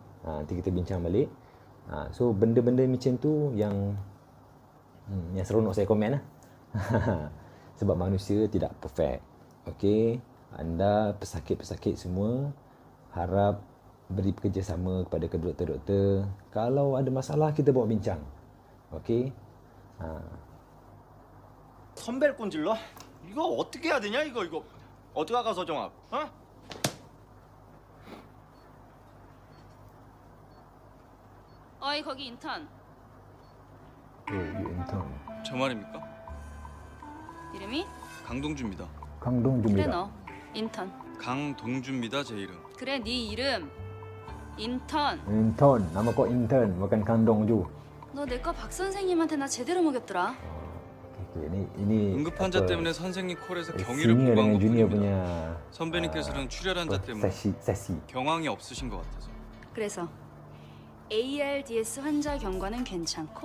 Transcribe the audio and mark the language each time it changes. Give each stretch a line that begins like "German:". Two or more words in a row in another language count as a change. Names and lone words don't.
Malay: Nanti kita bincang balik. So benda-benda macam tu yang seronok saya komen lah. Sebab manusia tidak perfect. Okey, anda pesakit-pesakit semua harap beri bekerjasama kepada kedua doktor-doktor. Kalau ada masalah kita bawa bincang. Okey.
Korean: 선배를 꼰질러? 이거 어떻게 해야 되냐 이거 어디 가가 서정아? 어이 거기 인턴.
English: Intern.
Korean: 저 말입니까? 이름이? 강동주입니다. Kangdong 그래 Jumira. 너. 인턴. 강동주입니다, 제 이름. 그래 네 이름. 인턴.
English: Intern.
Malay: Nama kau intern, bukan Kangdong Ju.
Korean: 너 내 거 박 선생님한테 나 제대로 먹였더라.
Malay: Okay, ini
Korean: 응급 환자
Malay: apa,
Korean: 때문에 선생님 콜에서 경위를
Malay: senior
Korean: 보고한
Malay: dengan junior
Korean: 것뿐입니다.
Malay: punya
Korean: 선배님께서는 출혈 환자 때문에
Malay: sesi.
Korean: 경황이 없으신 것 같아서. 그래서 ARDS 환자 경과는 괜찮고.